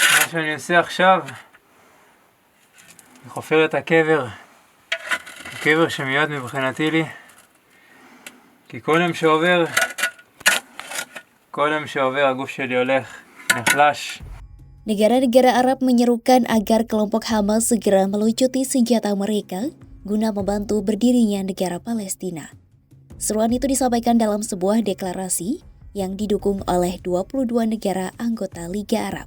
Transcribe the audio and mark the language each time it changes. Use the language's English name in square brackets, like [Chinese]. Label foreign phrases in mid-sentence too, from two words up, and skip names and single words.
[Hebrew] שאני עושה עכשיו, אני חופר את הקבר. הקבר שמיועד מבחינתי לי, כי כל יום שעובר הגוף שלי הולך, נחלש. [Indonesian] Negara-negara Arab menyerukan agar kelompok Hamas segera melucuti senjata mereka guna membantu berdirinya negara Palestina. Seruan itu disampaikan dalam sebuah deklarasi yang didukung oleh 22 negara anggota Liga Arab.